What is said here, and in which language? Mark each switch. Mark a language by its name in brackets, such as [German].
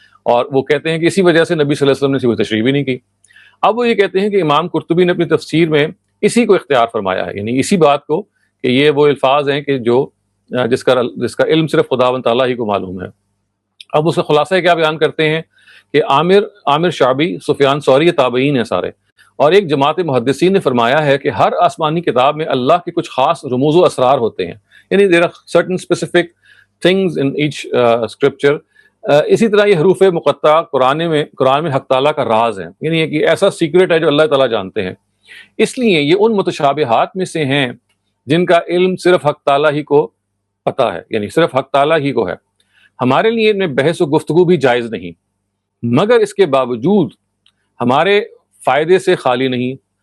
[Urdu] اور وہ کہتے ہیں کہ اسی وجہ سے نبی صلی اللہ علیہ وسلم نے کوئی تشریح بھی نہیں کی. اب وہ یہ کہتے ہیں کہ امام قرطبی نے اپنی تفسیر میں اسی کو اختیار فرمایا ہے، یعنی اسی بات کو کہ یہ وہ الفاظ ہیں کہ جو جس کا علم صرف خداوند تعالیٰ ہی کو معلوم ہے. اب اس کا خلاصہ کیا بیان کرتے ہیں کہ عامر شعبی، سفیان ثوری، تابعین ہیں سارے، اور ایک جماعت محدثین نے فرمایا ہے کہ ہر آسمانی کتاب میں اللہ کے کچھ خاص رموز و اسرار ہوتے ہیں. [English] یعنی there are certain specific things in each scripture. [Urdu] اسی طرح یہ حروف مقطع قرآن میں حق تعالیٰ کا راز ہے، یعنی ایک ایسا سیکرٹ ہے جو اللہ تعالیٰ جانتے ہیں. اس لیے یہ ان متشابہات میں سے ہیں جن کا علم صرف حق تعالیٰ ہی کو پتہ ہے، یعنی صرف حق تعالیٰ ہی کو ہے. ہمارے لیے ان میں بحث و گفتگو بھی جائز نہیں، مگر اس کے باوجود ہمارے فائدے سے خالی نہیں.